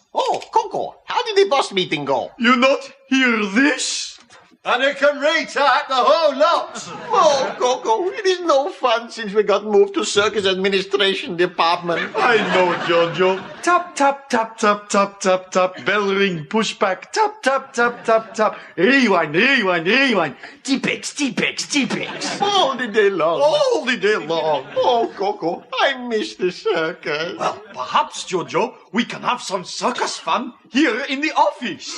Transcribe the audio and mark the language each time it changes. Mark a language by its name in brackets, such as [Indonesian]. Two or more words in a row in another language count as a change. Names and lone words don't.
[English] Oh, Coco, how did the boss meeting go? You not hear this? And I can retype the whole lot. Oh, Coco, it is no fun since we got moved to Circus Administration Department. I know, Jojo. Tap, tap, tap, tap, tap, tap, tap. Bell ring, push back. Tap, tap, tap, tap, tap. Rewind, rewind, rewind. T-Pex, T-Pex, T-Pex. All the day long. All the day long. Oh, Coco, I miss the circus. Well, perhaps, Jojo, we can have some circus fun here in the office.